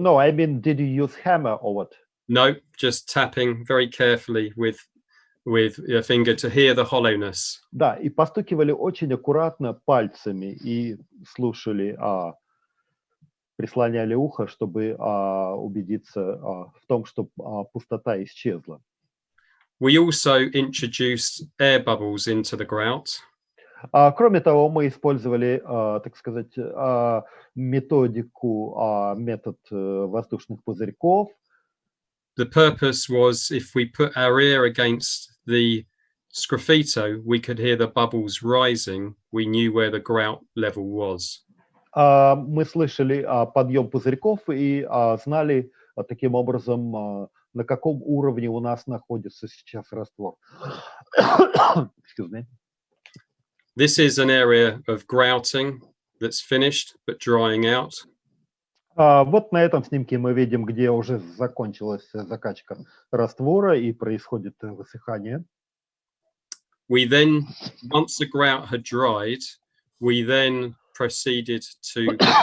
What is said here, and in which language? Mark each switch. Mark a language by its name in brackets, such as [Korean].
[English] No, I mean, did you use hammer or what? No, just tapping very carefully with your finger to hear the hollowness. [Russian] Да, и постукивали очень аккуратно пальцами и слушали, прислоняли ухо, чтобы убедиться в том, что пустота исчезла. [English] We also introduced air bubbles into the grout. [Russian] Кроме того, мы использовали, так сказать, метод воздушных пузырьков. [English] The purpose was if we put our ear against the Sgraffito, we could hear the bubbles rising. We knew where the grout level was. [Russian] Мы слышали подъем пузырьков и знали таким образом, на каком уровне у нас находится сейчас раствор. [English] Excuse me. This is an area of grouting that's finished but drying out. [Russian] Вот на этом снимке мы видим, где уже закончилась закачка раствора и происходит высыхание. [English] We then, once the grout had dried, we then proceeded to.